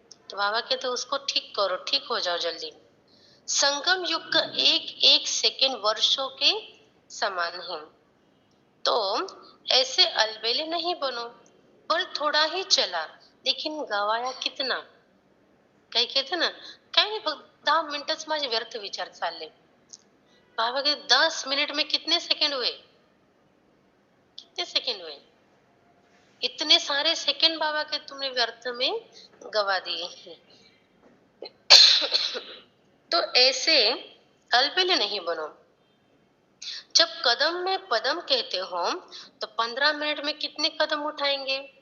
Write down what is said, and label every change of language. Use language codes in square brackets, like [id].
[hi] तो बाबा कहते उसको ठीक करो, ठीक हो जाओ जल्दी। संगम युग का एक एक सेकंड वर्षों के समान है। तो ऐसे अलबेले नहीं बनो, बल थोड़ा ही चला लेकिन गवाया कितना? काही कहते ना, [mr] काही नाही फक्त 10 मिनिटच माझे व्यर्थ विचार चालले। [hi] बाबा के 10 मिनट में कितने सेकंड हुए? कितने सेकंड हुए? इतने सारे सेकंड बाबा के तुमने व्यर्थ में गवा दिए हैं। तो ऐसे अलबेले नहीं बनो। जब कदम में पदम कहते हो तो 15 मिनट में कितने कदम उठाएंगे?